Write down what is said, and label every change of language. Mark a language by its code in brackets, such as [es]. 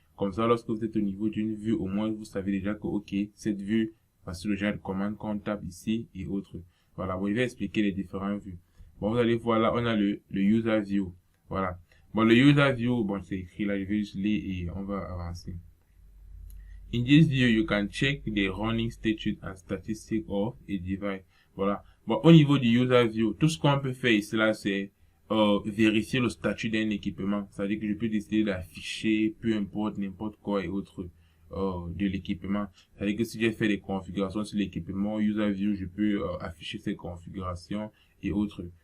[fr] Comme ça, lorsque vous êtes au niveau d'une vue, au moins vous savez déjà que ok, cette vue, voici le genre de commande qu'on tape ici et autres. Voilà, bon, il va expliquer les différentes vues. Bon, vous allez voir là, on a le user view. Voilà. Bon, le user view, bon, c'est écrit là, je vais juste lire et on va avancer. [en] In this view, you can check the running status and statistics of a device. [fr] Voilà. Bon, au niveau du user view, tout ce qu'on peut faire ici là, c'est vérifier le statut d'un équipement. C'est-à-dire que je peux décider d'afficher peu importe, n'importe quoi et autres de l'équipement. C'est-à-dire que si j'ai fait des configurations sur l'équipement user view, je peux afficher ces configurations et autres.